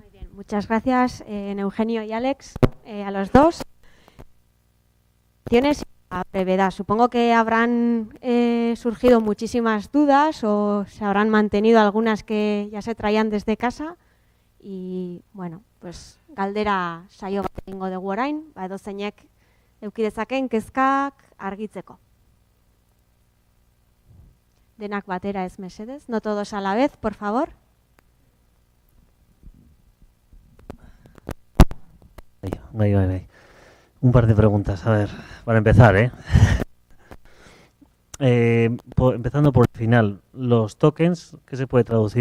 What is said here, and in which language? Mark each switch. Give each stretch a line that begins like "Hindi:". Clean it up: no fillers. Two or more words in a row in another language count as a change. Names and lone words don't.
Spanish: Muchas gracias, Eugenio y Alex, a los dos. Tienes a brevedad. Supongo que habrán surgido muchísimas dudas o se habrán mantenido algunas que ya se traían desde casa. Y, bueno, pues
Basque: galdera saio bat egingo dugu orain, edozeinek eduki dezaken kezkak argitzeko. Denak batera ez mesedez,
Spanish: no todos a la vez, por favor.
Basque: Bai.
Spanish: Un par de preguntas, a ver, para empezar, empezando por el final, los tokens, ¿qué se puede traducir?